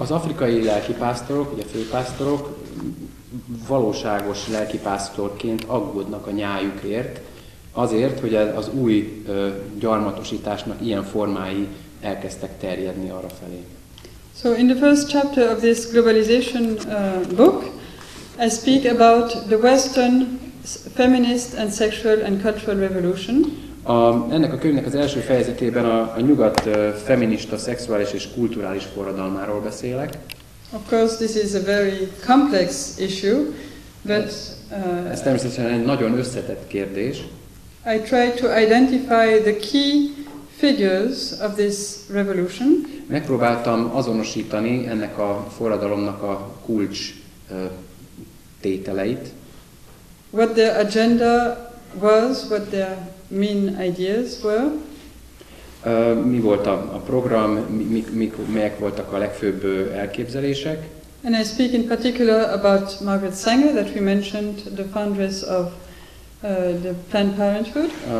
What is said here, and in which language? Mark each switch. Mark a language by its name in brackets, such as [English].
[Hungarian] Az afrikai lelkipásztorok, ugye főpásztorok valóságos lelkipásztorként aggódnak a nyájukért, azért, hogy az új gyarmatosításnak ilyen formái elkezdtek terjedni arra felé. [English] So in the first chapter of this globalization book, I speak about the Western feminist and sexual and cultural revolution. [Hungarian] Ennek a könyvnek az első fejezetében a nyugat feminista, szexuális és kulturális forradalmáról beszélek. [English] Of course, this is a very complex issue, but [Hungarian] ez természetesen egy nagyon összetett kérdés. [English] I try to identify the key figures of this revolution. [Hungarian] Megpróbáltam azonosítani ennek a forradalomnak a kulcs tételeit. [English] What their agenda was, what their main ideas were. [Hungarian] Mi volt a program, melyek voltak a legfőbb elképzelések. [English] And I speak in particular about Margaret Sanger, that we mentioned, the foundress of the Planned Parenthood.